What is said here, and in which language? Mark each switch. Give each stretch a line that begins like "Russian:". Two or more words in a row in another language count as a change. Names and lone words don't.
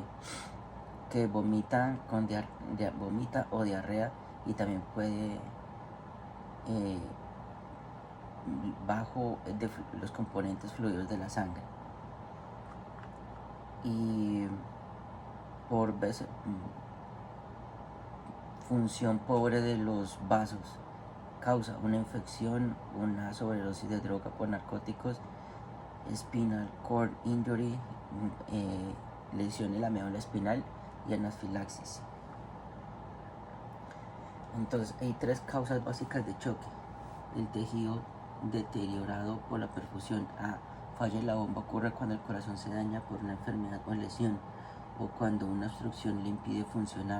Spanish: Que vomita o diarrea, y también puede bajo de los componentes fluidos de la sangre, y por función pobre de los vasos causa una infección, una sobredosis de droga por narcóticos,
English: spinal cord injury,
Spanish: lesión en la médula espinal y anafilaxis. Entonces hay 3 causas básicas de choque: el tejido deteriorado por la perfusión. A. Falla en la bomba ocurre cuando el corazón se daña por una enfermedad o lesión, o cuando una obstrucción le impide funcionar.